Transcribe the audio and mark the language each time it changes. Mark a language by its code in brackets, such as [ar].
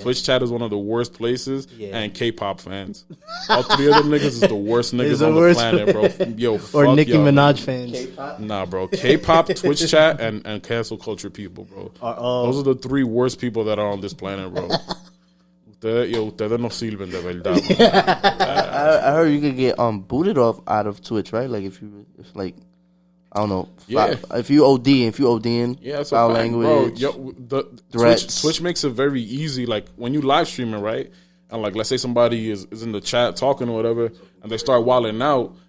[en] Twitch chat is one of the worst places, and K-pop fans. All three of them niggas is the worst niggas on the planet, bro. Yo, or Nicki Minaj fans. K-pop? Nah, bro. K-pop, Twitch chat, and cancel culture people, bro. Those are the three worst people that are on this planet, bro. [es] Ustedes no sirven de verdad. [en] I heard you could get booted off out of Twitch, right? Like if I don't know. If you ODing, foul language, bro. Twitch makes it very easy. Like when you live streaming, right? And like, let's say somebody is in the chat talking or whatever, and they start wilding out.